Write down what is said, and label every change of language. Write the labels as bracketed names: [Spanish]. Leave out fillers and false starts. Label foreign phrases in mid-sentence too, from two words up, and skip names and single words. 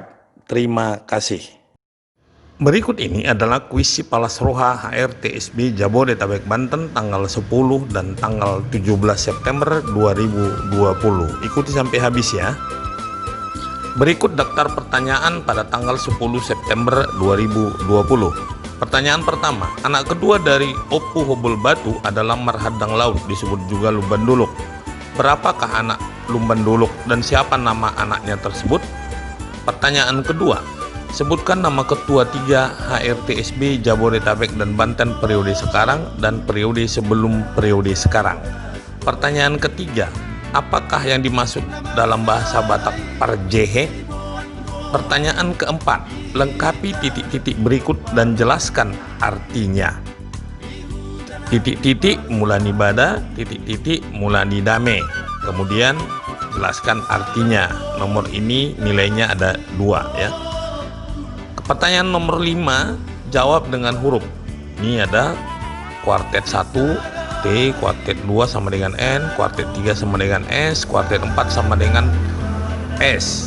[Indonesian] Terima kasih. Berikut ini adalah kuis Sipalas Roha HRTSB Jabodetabek Banten tanggal 10 dan tanggal 17 September 2020. Ikuti sampai habis ya. Berikut daftar pertanyaan pada tanggal 10 September 2020. Pertanyaan pertama, anak kedua dari Opu Hobol Batu adalah marhadang laut, disebut juga lumban duluk. Berapakah anak lumban duluk dan siapa nama anaknya tersebut? Pertanyaan kedua, sebutkan nama ketua 3 HRTSB Jabodetabek dan Banten periode sekarang dan periode sebelum periode sekarang. Pertanyaan ketiga, apakah yang dimaksud dalam bahasa Batak parjehe? Pertanyaan keempat, lengkapi titik-titik berikut dan jelaskan artinya. Titik-titik [Batak Toba] mulani bada, [Indonesian] titik-titik [Batak Toba] mulani dame. [Indonesian] Kemudian jelaskan artinya. Nomor ini nilainya ada 2 ya. Pertanyaan nomor 5, jawab dengan huruf. Ini ada kuartet 1 T, kuartet 2 sama dengan N, kuartet 3 sama dengan S, kuartet 4 sama dengan S.